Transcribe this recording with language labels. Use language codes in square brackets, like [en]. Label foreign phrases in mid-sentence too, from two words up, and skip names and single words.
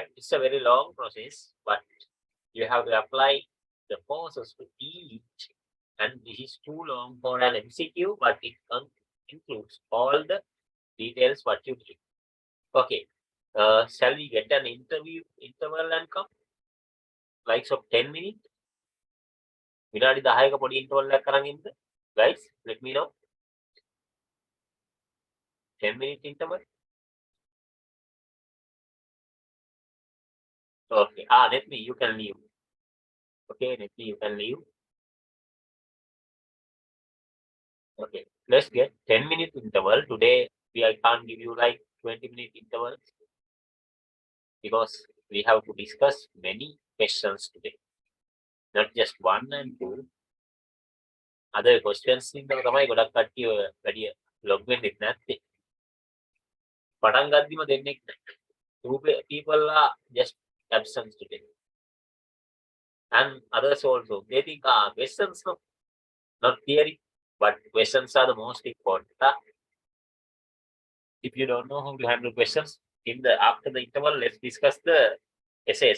[en] It's a very long process, but you have to apply the forces to each, and this is too long for an MCQ, but it includes all the details what you need. Okay. Shall we get an interval and come? Likes of 10 minutes? [si] විනාඩි 10ක පොඩි interval එකක් කරන් ඉන්න. [en] Guys, let me know. 10-minute interval. Okay. Let me, you can leave. Okay, let me, you can leave. Okay, let's get 10-minute interval. Today, I can't give you like 20-minute intervals because we have to discuss many questions today. Not just one and two. Other questions [si] ඉන්නව තමයි ගොඩක් කට්ටිය වැඩි log වෙන්නේ නැත්තේ. පටන් ගද්දිම දෙන්නෙක් නැහැ. [en] Two people are just absent today. And others also, they think questions, no, not theory, but questions are the most important. If you don't know how to handle questions, after the interval, let's discuss the essays.